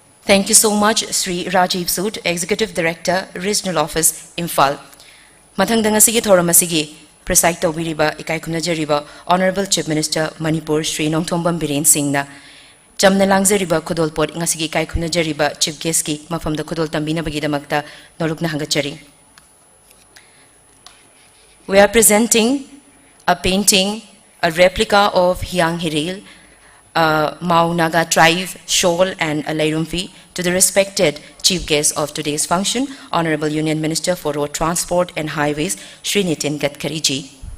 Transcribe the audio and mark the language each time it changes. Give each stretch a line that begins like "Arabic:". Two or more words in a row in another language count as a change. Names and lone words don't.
English: Thank you so much, Sri Rajiv Sood, Executive Director, Regional Office, Imphal.
Manipuri: Mathangda ngasigi thoram asigi preside tawbiriba ikai khumnajariba
English: Honorable Chief Minister
Manipuri: Manipur Sri Nongthombam Biren Singhna chamna langzariba khudol pot ngasigi ikai khumnajariba
English: Chief Guest
Manipuri: ki mafamda khudol tambina bagidamakta nolukna hangachari.
English: We are presenting a painting, a replica of Hyang Hiril, a Mau Naga tribe shawl and a lairumfi to the respected chief guest of today's function, Honorable Union Minister for Road Transport and Highways, Sri Nitin Gadkari ji.